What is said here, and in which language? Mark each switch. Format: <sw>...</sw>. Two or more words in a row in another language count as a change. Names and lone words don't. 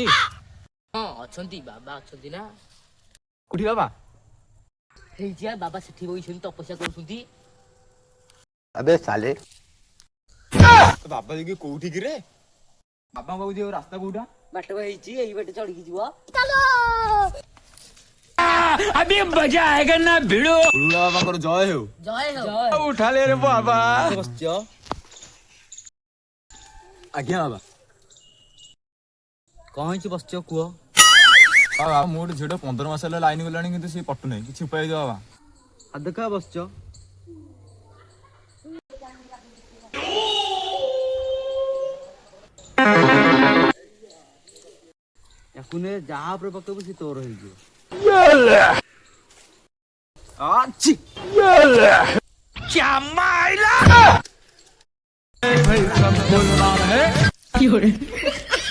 <or>ହଁ ଅଛନ୍ତି ବାବା ଅଛନ୍ତି ନା। କୋଉଠି ବାବା? ହେଇଯିବା ବାବା ସେଠି ବଇଛନ୍ତି ତପସ୍ୟା କରୁଛନ୍ତି। ଆବେ ସାଲେ ବାବା ଯାଇକି କୋଉଠି କିରେ? ବାବାଙ୍କ ପାଖକୁ ଯିବାକୁ ରାସ୍ତା କୋଉଟା? ବାଟ ହେଇଛି ଏଇ ବାଟେ ଚଢିକି ଯିବ।</or> <hi>अभी मजा आएगा ना भिड़ो।</hi> <or>ହୁଳୁହୁଳା ବାବାଙ୍କର ଜୟ ହେଉ। ଜୟ ହୋ।</or> <hi>उठा ले रे बाबा।</hi> <or>ବସିଛ? ଆଜ୍ଞା ବାବା। କଣ ହେଇଛି ବସିଛ କୁହ? ବାବା ମୁଁ ଗୋଟେ ଝିଅଟା 15 ମାସ ହେଲା ଲାଇନ ଗଲାଣି କିନ୍ତୁ ସେ ପଟୁନାହିଁ କିଛି ଉପାୟ ଦିଅ ବାବା। ଆଉ ଦେଖା ବସିଛ। ୟାକୁ ନେ ଯାହା ଉପରେ ପକେଇବୁ ସେ ତୋର ହେଇଯିବ। ଆଛି</or> <hi>क्या माइला भाई सब बोल रहा है</hi>